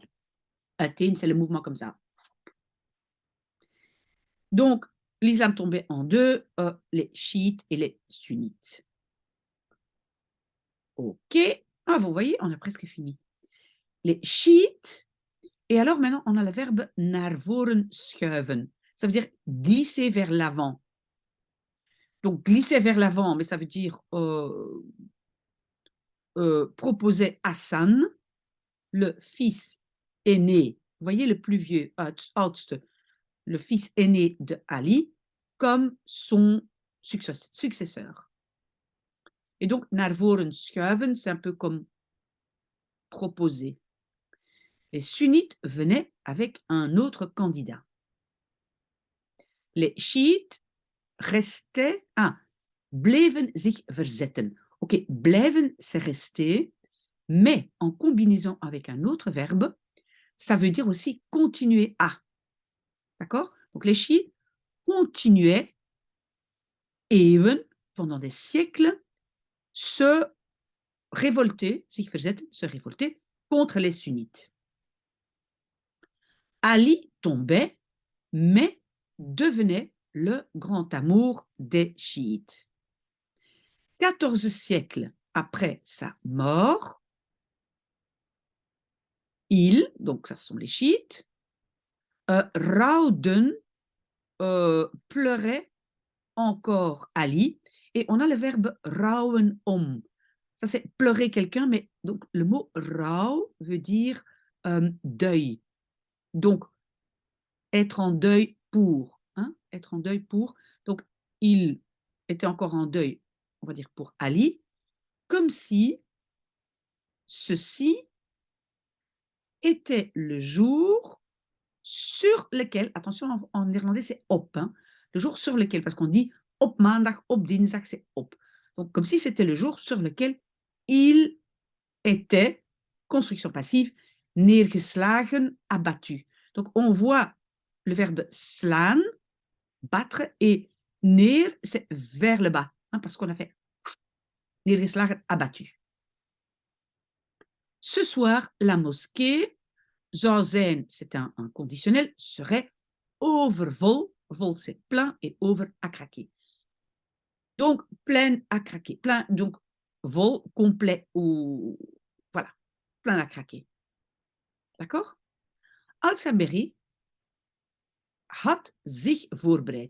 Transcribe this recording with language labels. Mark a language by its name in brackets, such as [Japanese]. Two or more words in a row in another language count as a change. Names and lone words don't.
[French] Atin, c'est le mouvement comme ça. Donc, l'islam tombait en deux, les chiites et les sunnites. OK. Ah, vous voyez, on a presque fini. Les chiites, et alors maintenant, on a le verbe [Dutch] naar voren schuiven. [French] Ça veut dire glisser vers l'avant. Donc, glisser vers l'avant, mais ça veut dire proposer Hassan, le fils aîné, vous voyez, le plus vieux, oudste, le fils aîné de Ali, comme son successeur. Et donc, [Dutch] naar voren schuiven, [French] c'est un peu comme proposer. Les sunnites venaient avec un autre candidat. Les chiites restaient, [Dutch] bleven zich verzetten. Ok, blijven, [French] c'est rester, mais en combinaison avec un autre verbe, ça veut dire aussi continuer à. D'accord? Donc les chiites continuaient, eeuwen, pendant des siècles, se révolter, [Dutch] zich verzetten, [French] se révolter contre les sunnites. Ali tombait, mais devenait le grand amour des chiites. 14 siècles après sa mort, ils, donc ça sont les chiites, rouwden, pleuraient encore Ali, et on a le verbe [Dutch] rouwen om. [French] Ça c'est pleurer quelqu'un, mais donc le mot rouw veut dire deuil. Donc être en deuil pour, hein, être en deuil pour. Donc il était encore en deuil, on va dire pour Ali, comme si ceci était le jour sur lequel, attention en néerlandais c'est op, hein, le jour sur lequel, parce qu'on dit [Dutch] op maandag, op dinsdag, [French] c'est op. Donc comme si c'était le jour sur lequel il était, construction passive, neergeslagen, abattu. Donc on voit le verbe slaan, battre, et neer, c'est vers le bas, hein, parce qu'on a fait neergeslagen, abattu. Ce soir, la mosquée [Dutch] zou zijn, [French] c'est un conditionnel, serait overvol, vol c'est plein, et over à craquer. Donc, plein à craquer, plein, donc vol, complet, ou voilà, plein à craquer. D'accord? [Dutch] Al-Saberi had zich voorbereid.